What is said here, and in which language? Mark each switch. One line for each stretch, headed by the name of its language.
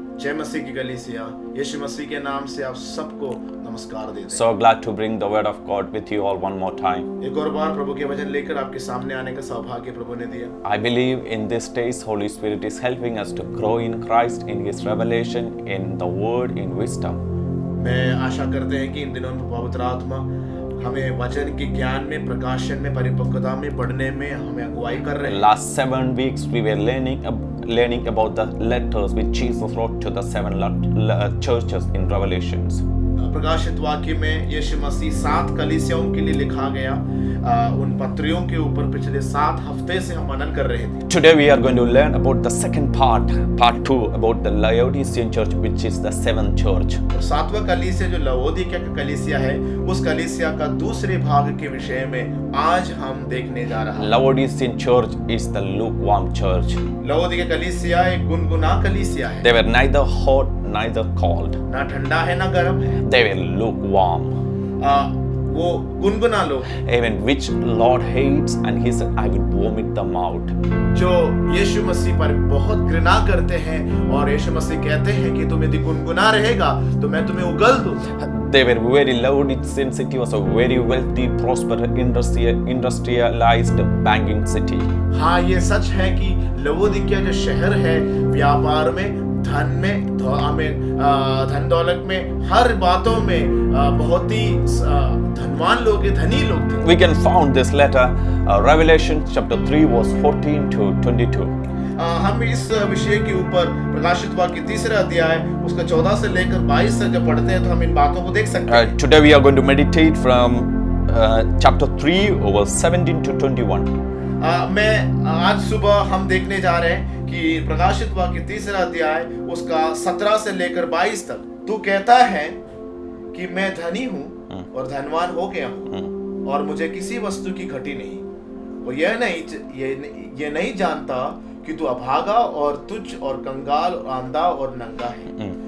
Hindi: जय मसीह की कलीसिया, यीशु मसीह के नाम से आप सबको नमस्कार देते हैं।
English: So glad to bring the word of God with you all one more time.
Hindi: एक और बार प्रभु के वचन लेकर आपके सामने आने का सौभाग्य प्रभु ने दिया।
English: I believe in these days Holy Spirit is helping us to grow in Christ, in His revelation, in the Word, in wisdom.
Hindi: मैं आशा करते हैं कि इन दिनों में पवित्र आत्मा हमें वचन के ज्ञान में, प्रकाशन में, परिपक्वता में बढ़ने में हमें अगुवाई कर रहे हैं।
English: Last 7 weeks we were learning about the letters which Jesus wrote to the 7 churches in Revelations.
Hindi: प्रकाशित वाक्य में यीशु मसीह 7 कलीसियाओं के लिए लिखा गया उन पत्रियों के ऊपर पिछले 7 हफ्ते से हम मनन कर रहे थे।
English: Today we are going to learn about the second part 2, about the Laodicean church, which is the 7th church.
Hindi: और 7वां कलीसिया जो लवोदिकिया का कलीसिया है, उस कलीसिया का दूसरे भाग के विषय में आज हम देखने जा रहे हैं।
English: Laodicean church is the lukewarm church.
Hindi: लवोदिकिया कलीसिया एक गुनगुना कलीसिया है।
English: They were neither hot neither cold.
Hindi: ना ठंडा है ना गर्म है।
English: They were lukewarm.
Hindi: वो गुनगुना लोग,
English: Even which Lord hates, and He said, "I will vomit them out."
Hindi: जो यीशु मसीह पर बहुत घृणा करते हैं और यीशु मसीह कहते हैं कि तुम यदि गुनगुना रहेगा तो मैं तुम्हें उगल दूं।
English: They were very loud. Sin city was a very wealthy, prosperous, industrialized banking city.
Hindi: हाँ, ये सच है कि लवोदिकिया जो शहर है व्यापार में, धन में, धन दौलत में, हर बातों में बहुत ही धनवान लोग, धनी लोग थे।
English: We can find this letter, Revelation chapter 3, verse 14 to 22.
Hindi: हम इस विषय के ऊपर प्रकाशित वाक्य 3 अध्याय उसका 14 से लेकर 22 तक जब पढ़ते हैं तो हम इन बातों को देख सकते हैं।
English: Today we are going to meditate from chapter 3, verse 17 to 21.
Hindi: मैं आज सुबह हम देखने जा रहे हैं कि प्रकाशित वाक्य 3 अध्याय उसका 17 से लेकर 22 तक। तू कहता है कि मैं धनी हूँ और धनवान हो गया हूँ और मुझे किसी वस्तु की घटी नहीं, और ये नहीं जानता कि तू अभागा और तुच्छ और कंगाल और अंधा और नंगा है।